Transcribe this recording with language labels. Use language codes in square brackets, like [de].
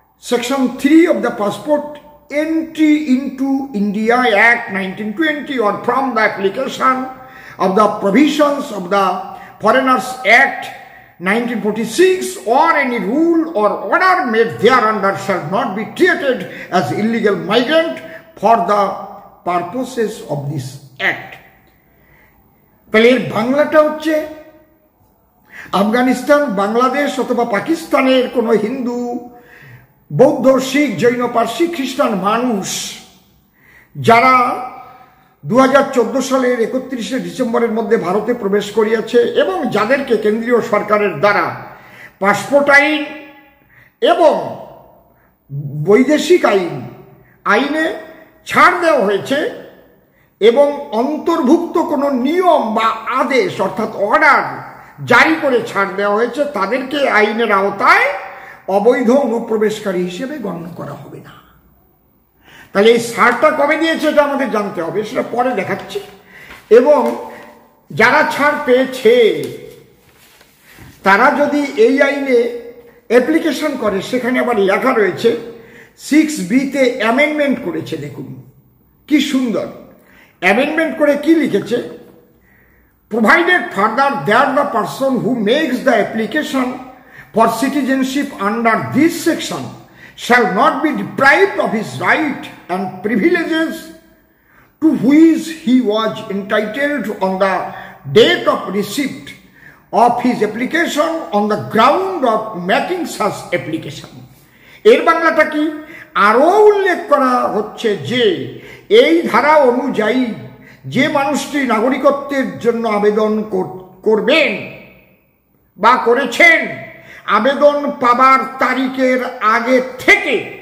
[en] section 3 of the Passport Entry into India Act 1920 or from the application of the provisions of the Foreigners Act 1946 or any rule or order made thereunder shall not be treated as illegal migrant for the purposes of this act. [bn] তাহলে এর বাংলাটা হচ্ছে আফগানিস্তান, বাংলাদেশ অথবা পাকিস্তানের কোনো হিন্দু, বৌদ্ধ, শিখ, জৈন, পার্সি, খ্রিস্টান মানুষ যারা 2014 সালের 31শে ডিসেম্বরের মধ্যে ভারতে প্রবেশ করিয়াছে এবং যাদেরকে কেন্দ্রীয় সরকারের দ্বারা পাসপোর্ট আইন এবং বৈদেশিক আইনে ছাড় দেওয়া হয়েছে এবং অন্তর্ভুক্ত কোনো নিয়ম বা আদেশ অর্থাৎ অর্ডার জারি করে ছাড় দেওয়া হয়েছে, তাদেরকে আইনের আওতায় অবৈধ অনুপ্রবেশকারী হিসেবে গণ্য করা হবে না। তাহলে এই ছাড়টা কবে দিয়েছে এটা আমাদের জানতে হবে, সেটা পরে দেখাচ্ছি। এবং যারা ছাড় পেয়েছে তারা যদি এই আইনে অ্যাপ্লিকেশন করে, সেখানে আবার লেখা রয়েছে 6B-তে অ্যামেন্ডমেন্ট করেছে। দেখুন কি সুন্দর অ্যামেন্ডমেন্ট করে কি লিখেছে, [en] provided further that the person who makes the application for citizenship under this section shall not be deprived of his right and privileges to which he was entitled on the date of receipt of his application on the ground of making such application. [bn] এর বাংলাটা কি, আরো উল্লেখ করা হচ্ছে যে এই ধারা অনুযায়ী যে মানুষটি নাগরিকত্বের জন্য আবেদন করবেন বা করেছেন, আবেদন পাবার তারিখের আগে থেকে